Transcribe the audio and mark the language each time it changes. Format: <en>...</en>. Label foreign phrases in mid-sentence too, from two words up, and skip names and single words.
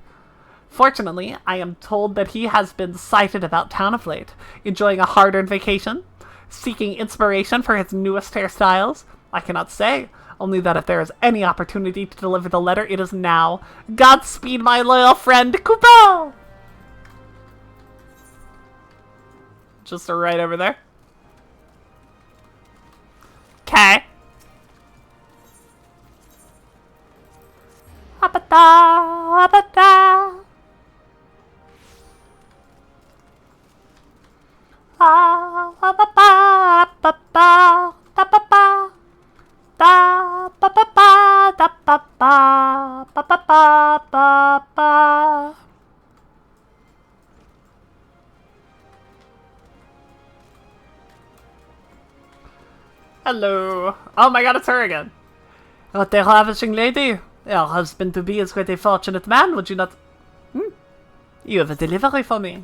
<en>Fortunately, I am told that he has been sighted about town of late, enjoying a hard-earned vacation, seeking inspiration for his newest hairstyles. I cannot say, only that if there is any opportunity to deliver the letter, it is now. Godspeed, my loyal friend, Kupo! Just right over there. Okay. Apata, apata. Ah, apapa, apapa, tapapa. Da, pa, pa, pa, da, pa, pa, pa, pa, pa, pa, pa. Hello. Oh my god, it's her again. What a ravishing lady. Your husband-to-be is quite a fortunate man, would you not? You have a delivery for me.</en>